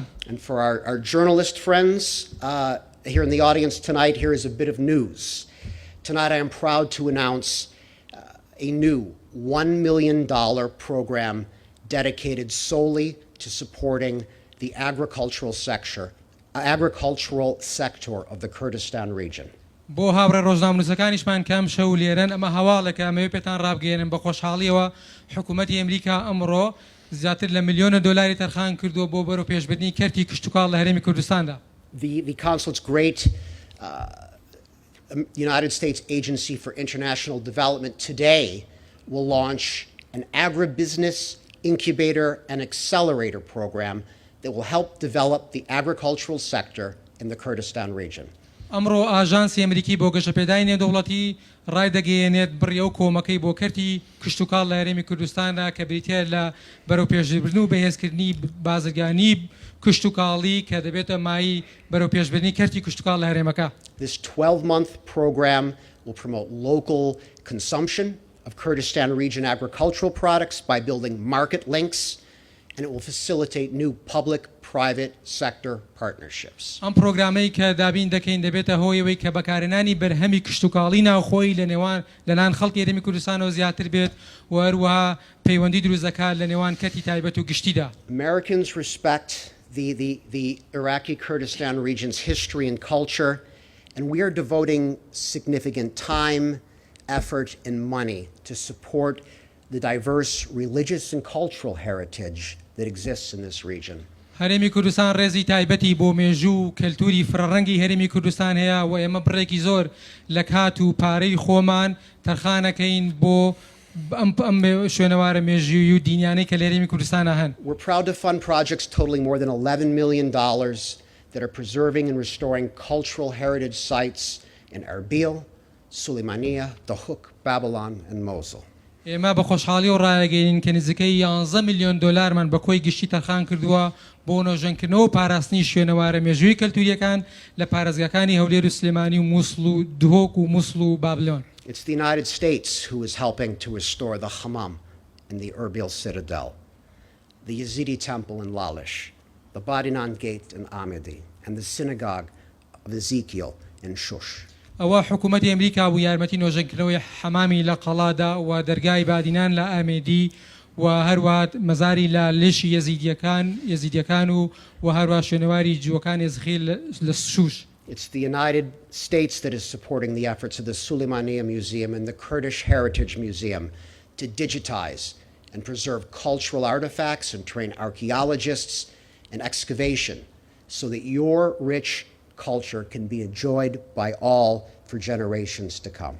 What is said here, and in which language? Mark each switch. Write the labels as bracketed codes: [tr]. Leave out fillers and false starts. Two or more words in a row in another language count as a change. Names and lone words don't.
[en] And for our journalist friends here in the audience tonight, here is a bit of news. Tonight I am proud to announce a new $1 million program dedicated solely to supporting the agricultural sector of the Kurdistan region. [ckb] بۆ هاوڕێ ڕۆژنامەنووسەکانیشمان کەم شەو لێرەن ئەمە هەواڵێکە ئەمەوێ پێتان ڕابگەێنن بە خۆشحاڵیەوە حکوومەتی ئەمریکا ئەمڕۆ زیاتر لە ملیۆنە دۆلاری تەرخان کردووە بۆ بەرەو پێشبردننی کەرتی کشتتوکاڵ لە هەرێمی کوردستاندا. [en] The Consulate's great United States Agency for International Development today will launch an agribusiness incubator and accelerator program that will help develop the agricultural sector in the Kurdistan region. [ckb] ئەمڕۆ ئاژانسی ئەمریکی بۆ گەشەپێدای نێودەوڵەتی ڕایدەگەیەنێت بڕیە و کۆمەکەی بۆ کەرتی کشتتوکاڵ لە هەرێمی کوردستاندا کە بریتە لە بەرەو پێشبردن و بەهێزکردنی بازرگانی کشتتوکاڵی کە دەبێتە مای بەرەو پێشبردننی کەرتی کشتتوکاڵ لە هەرێمەکە. [en] This 12-month program will promote local consumption of Kurdistan region agricultural products by building market links, and it will facilitate new public-private sector partnerships. [ckb] ئەم پرۆگرامەی کە دابین دەکەین دەبێتە هۆیەوەی کە بەکارهێنانی بەرهەمی کشتتوکاڵی ناوخۆی لە نان خەڵکی هەرێمی کوردستانەوە زیاتر بێت و هەروەها پەیوەندی دروست دەکات لە نێوان کەتی تایبەت و گشتیدا. [en] Americans respect the Iraqi Kurdistan region's history and culture, and we are devoting significant time, effort, and money to support the diverse religious and cultural heritage that exists in this region. [ckb] هەرێمی کوردستان ڕێزی تایبەتی بۆ مێژوو کەلتوری فرەڕەنگی هەرێمی کوردستان هەیە و ئێمە بڕێکی زۆر لە کات و پارەی خۆمان تەرخانەکەین بۆ ئەم شوێنەوارە مێژووی و دینیانەی کە لە هەرێمی کوردستانە هەن. [en] We're proud to fund projects totaling more than $11 million that are preserving and restoring cultural heritage sites in Erbil, Suleimania, Dahuk, Babylon, and Mosul. [ckb] ئێمە بە خۆشحاڵی و ڕایەگەین کە نزیکەی 11 میلیۆن دلارمان بە کۆی گشتی تەرخان کردووە بۆ نۆژەنکردنەوە و پاراستنی شوێنەوارە مێژووی کەلتوریەکان لە پارێزگاکانی هەولێر و سلێمانی و مووسڵ و دهۆک و مووسڵ و بابلۆن. [en] It's the United States who is helping to restore the Hammam in the Erbil Citadel, the Yazidi Temple in Lalish, the Badinan Gate in Amidi, and the Synagogue of Ezekiel in Shush. [ckb] ئەوە حکوومەتی ئەمریکا و یارمەتی نۆژەنکردنەوەی حەمامی لە قەڵادا و دەرگای بادینان لە ئامێدی و هەروات مەزاری لە لێشی یەزیدیەکان و هەروە شوێنەواری جووەکان ئێزخیل لە شوش. [en] It's the United States that is supporting the efforts of the Suleimania Museum and the Kurdish Heritage Museum to digitize and preserve cultural artifacts and train archaeologists in excavation so that your rich culture can be enjoyed by all for generations to come.